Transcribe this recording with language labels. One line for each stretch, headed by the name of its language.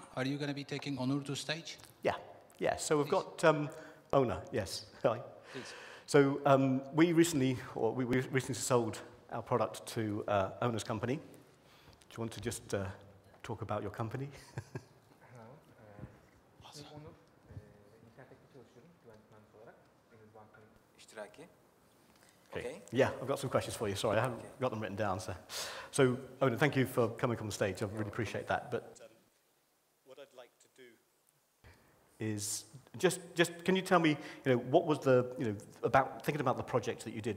English: Are you going to be taking Onur to stage? Yeah. So we've got Onur. Yes. Hi. Please. So we recently sold our product to Onur's company. Do you want to just talk about your company?
Turkish: İsmim Onur. İnternette çalışıyorum güvenlik mühendisi olarak. Deniz Banka'nın iştiraki.
English: Okay. Yeah, I've got some questions for you. Sorry, I haven't got them written down. So Onur, thank you for coming on the stage. I really appreciate that. But what I'd like to do is just can you tell me, what was the, about thinking about the project that you did?